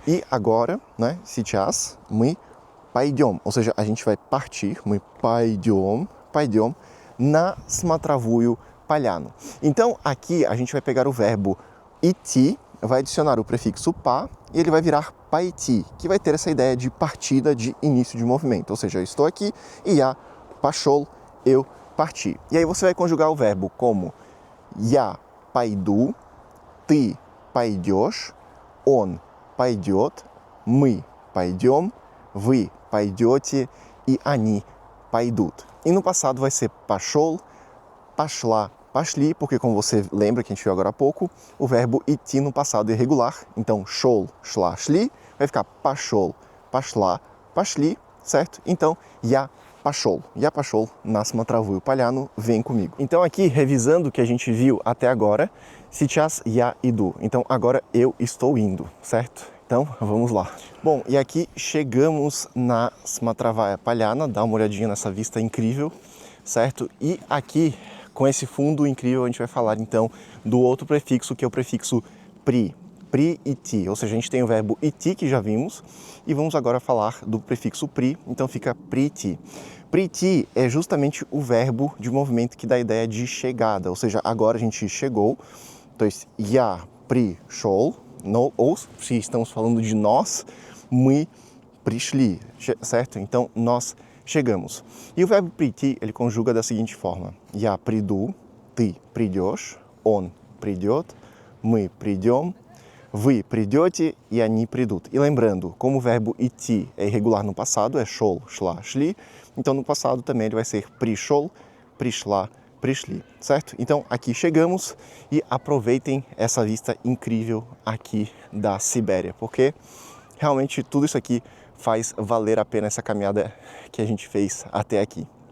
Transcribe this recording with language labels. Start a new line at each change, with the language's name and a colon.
Portuguese: E agora, né,
Russian: сейчас мы пойдем,
Portuguese: ou seja, a gente vai partir,
Russian: мы пойдем,
Portuguese: на Смотровую Поляну. Então, aqui a gente vai pegar o verbo идти, vai adicionar o prefixo pa e ele vai virar пойти, que vai ter essa ideia de partida, de início de movimento. Ou seja, eu estou aqui e
Russian: я пошел,
Portuguese: eu parti. E aí você vai conjugar o verbo como
Russian: я пойду, ты пойдешь, он пойдет, мы пойдем, вы пойдете и они пойдут.
Portuguese: E no passado vai ser
Russian: пошел, пошла, пошли,
Portuguese: porque como você lembra que a gente viu agora há pouco, o verbo идти no passado é irregular. Então,
Russian: шел, шла, шли,
Portuguese: vai ficar
Russian: пошел, пошла, пошли,
Portuguese: certo? Então,
Russian: я пошел
Portuguese: на Смотровую Поляну, vem comigo. Então aqui, revisando o que a gente viu até agora,
Russian: сейчас я иду.
Portuguese: Então, agora eu estou indo, certo? Então, vamos lá. Bom, e aqui chegamos na Смотровая Поляна, dá uma olhadinha nessa vista incrível, certo? E aqui, com esse fundo incrível, a gente vai falar então do outro prefixo, que é o prefixo pri, pri-iti, ou seja, a gente tem o verbo iti, que já vimos, e vamos agora falar do prefixo pri, então fica pri-iti. Pri-iti é justamente o verbo de movimento que dá a ideia de chegada, ou seja, agora a gente chegou, então,
Russian: я пришел,
Portuguese: ou se estamos falando de nós,
Russian: мы пришли,
Portuguese: certo? Então, nós chegamos. E o verbo прийти, ele conjuga da seguinte forma.
Russian: Я приду, ты придешь, он придет, мы придем, вы придете и они придут.
Portuguese: E lembrando, como o verbo идти é irregular no passado, é
Russian: шел, шла, шли,
Portuguese: então no passado também ele vai ser
Russian: пришел, пришла, пришли,
Portuguese: certo? Então aqui chegamos e aproveitem essa vista incrível aqui da Sibéria, porque realmente tudo isso aqui faz valer a pena essa caminhada que a gente fez até aqui.